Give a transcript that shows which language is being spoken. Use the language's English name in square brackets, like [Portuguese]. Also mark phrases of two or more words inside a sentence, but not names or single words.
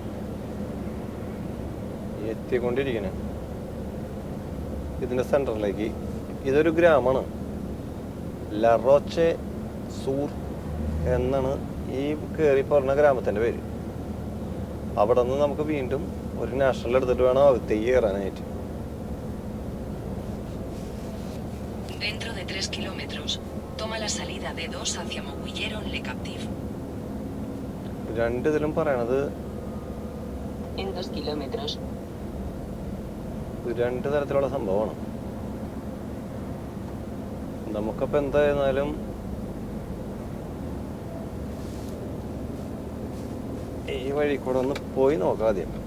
[Malayalam] എത്തിക്കൊണ്ടിരിക്കണേ, ഇതിൻ്റെ സെൻറ്ററിലേക്ക്. ഇതൊരു ഗ്രാമമാണ്, ലറോച്ചെ സൂർ എന്നാണ് ഈ കയറി പറഞ്ഞ ഗ്രാമത്തിൻ്റെ പേര്. അവിടെ നിന്ന് നമുക്ക് വീണ്ടും ഒരു നാഷണൽ എടുത്തിട്ട് വേണം അകത്തേക്ക് കയറാനായിട്ട്. [Spanish] Dentro de 3 kilómetros, toma la salida D2 hacia Moguilleron-le-Captif. [Malayalam] രണ്ടിതിലും പറയണത് [Spanish] En 2 kilómetros. [Malayalam] രണ്ട് തരത്തിലുള്ള സംഭവമാണ്. നമുക്കപ്പോൾ എന്തായിരുന്നാലും ഈ വഴി കൂടെ ഒന്ന് പോയി നോക്കാം ആദ്യം.